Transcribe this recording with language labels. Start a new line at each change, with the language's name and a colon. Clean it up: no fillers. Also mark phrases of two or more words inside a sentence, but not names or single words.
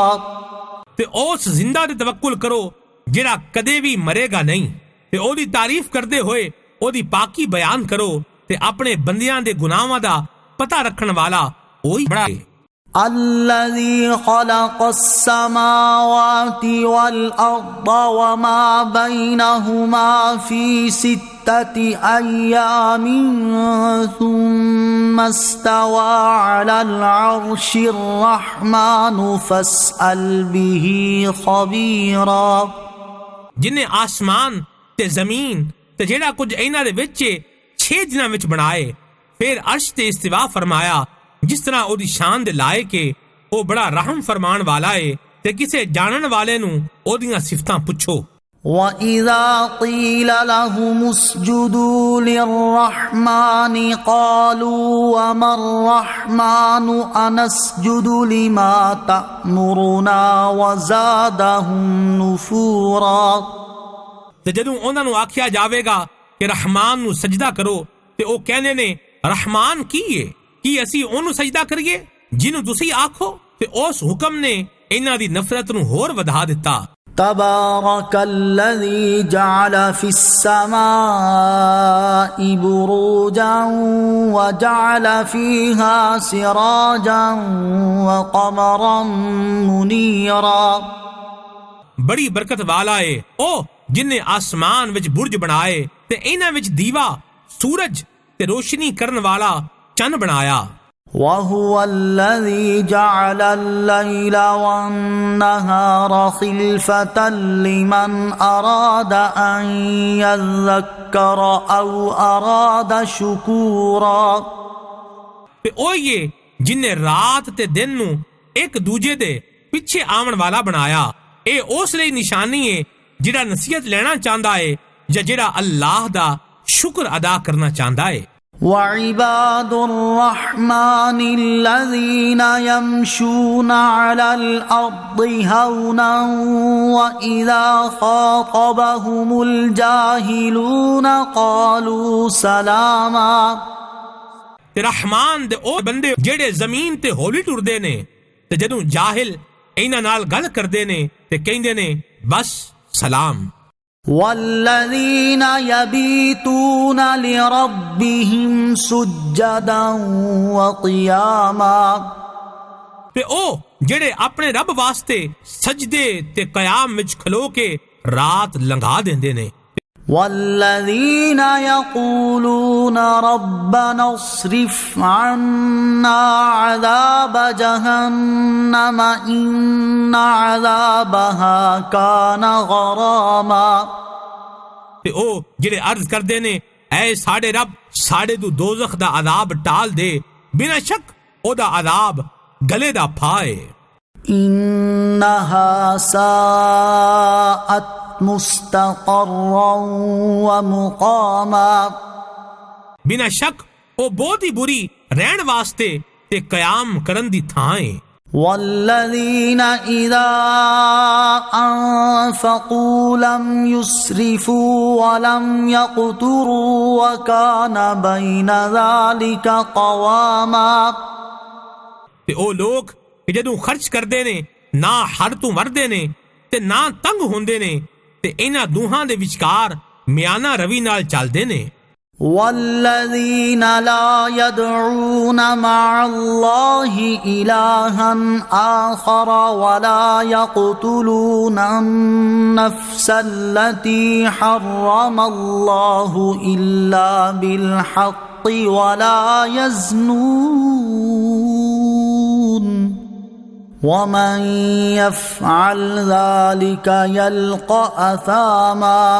Punjabi: تے اس زندہ تے توکل کرو جڑا کدے بھی مرے گا نہیں، تے او دی تعریف کردے ہوئے او دی پاکی بیان کرو، تے اپنے بندیاں دے گناہاں دا پتہ رکھن والا وہی بڑا ہے۔
Arabic: الذي خلق السماوات والأرض وما بينهما في 6 أيام ثم استوى على العرش الرحمن فاسأل به خبيرا۔
Punjabi: جن نے آسمان تے زمین تے جیڑا کچھ انہاں دے وچ 6 دناں وچ بنائے، پھر عرش تے استوا فرمایا، جس طرح او دی شان دے لائق ہے، او بڑا رحم فرمان والا ہے، تے کسے جانن والے نو او دیاں صفتاں پچھو۔
Arabic: وَإِذَا قِيلَ لَهُمُ اسْجُدُوا لِلرَّحْمَنِ قَالُوا وَمَا الرَّحْمَنُ أَنَسْجُدُ لِمَا تَأْمُرُنَا وَزَادَهُمْ نُفُورًا۔
Punjabi: تے جدوں انہاں نو آکھیا جاوے گا کہ رحمان نو سجدہ کرو، تے او کہنے نے رحمان کی ہے، کی اسی اونوں سجدہ کریے جنوں تسی آکھو؟ تے اس حکم نے انہاں دی نفرت نو ہور ودھا دتا۔
Arabic: تبارك الذي جعل في السماء بروجا وجعل فيها سراجا وقمرا منيرا۔
Punjabi: بڑی برکت والا ہے او جن نے آسمان وچ برج بنائے تے انہاں وچ دیوا، سورج تے روشنی کرن والا چن بنایا۔
Arabic: وَهُوَ الَّذِي جَعَلَ اللَّيْلَ وَالنَّهَارَ خِلْفَةً لِمَنْ أَرَادَ أَنْ يَذَّكَّرَ أَوْ أَرَادَ شُكُورًا۔
Punjabi: تے او یہ جن نے رات تے دن نو ایک دوجے دے پیچھے آون والا بنایا، اے اس لئی نشانی ہے جڑا نصیحت لینا چاہندا ہے یا جڑا اللہ دا شکر ادا کرنا چاہندا ہے۔
Arabic: وعباد الرحمن الذين يمشون على الأرض هونا وإذا خاطبهم الجاهلون قالوا سلاما۔
Punjabi: تے رحمان دے او بندے جڑے زمین تے ہولی ٹردے نے، تے جدوں جاہل انہاں نال گل کردے نے تے کہندے نے بس سلام۔
Arabic: والذین یبیتون لربہم سجدا وقیاما۔
Punjabi: تے او جڑے اپنے رب واسطے سجدے تے قیام وچ کھلو کے رات لنگا دیندے نے۔
Arabic: والذین یقولون ربنا اصرف عنا عذاب جہنم ان عذابها کان غراما۔
Punjabi: تے او جڑے عرض کردے نے اے ساڈے رب ساڈے تو دوزخ دا عذاب ٹال دے، بنا شک او دا عذاب گلے دا پھائے۔
Arabic: انہا ساءت مستقرا ومقاما۔
Punjabi: بنا شک او بہت ہی بری رہن واسطے تے قیام کرن دی تھائیں۔
Arabic: والذین اذا انفقوا لم يسرفوا ولم يقتروا وكان بین ذلك قواما۔
Punjabi: تے او لوگ کہ جدوں خرچ کردے نے نہ ہر تو مردے نے تے نہ تنگ ہوندے نے تے انہاں دوہاں دے وچکار میانہ روی نال چلدے نے۔
Arabic: والذين لا يدعون مع الله إلها آخر ولا يقتلون النفس التي حرم الله إلا بالحق ولا يزنون ومن يفعل ذلك يلقى أثاما.